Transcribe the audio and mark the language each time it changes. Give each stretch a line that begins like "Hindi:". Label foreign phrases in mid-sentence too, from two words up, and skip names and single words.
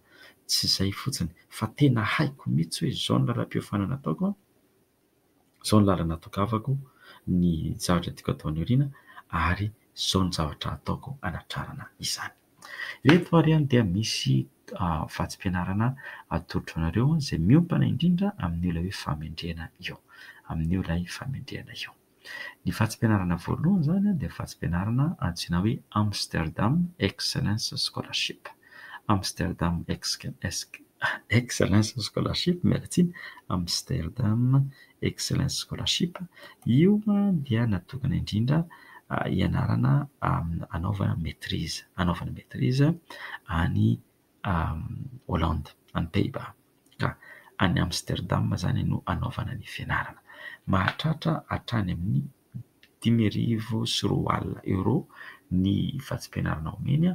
Malagasy: Tsy izay fotsiny, fa tena haiko mihitsy hoe izao ny lalam-piofanana ataoko, izao ny lalana tokavako, ny zavatra tiako atao any aoriana, ary izao ny zavatra ataoko hanatrarana izany. Reto ary dia misy vatsim-pianarana atolotra anareo izay miompana indrindra amin'io ilay hoe fahamendrehana io, amin'io ilay fahamendrehana io. Ny vatsim-pianarana voalohany zany dia vatsim-pianarana antsoina hoe Amsterdam Excellence Scholarship. Amsterdam Excellence Scholarship, mialatsiny, Amsterdam Excellence Scholarship. Io dia natokana indrindra ianarana anaovana maîtrise any Hollande, any Pays-Bas. Ka any Amsterdam zany no anaovana ny fianarana. Mahatratra hatrany amin'ny 5,400 euro ny vatsim-pianarana omeny.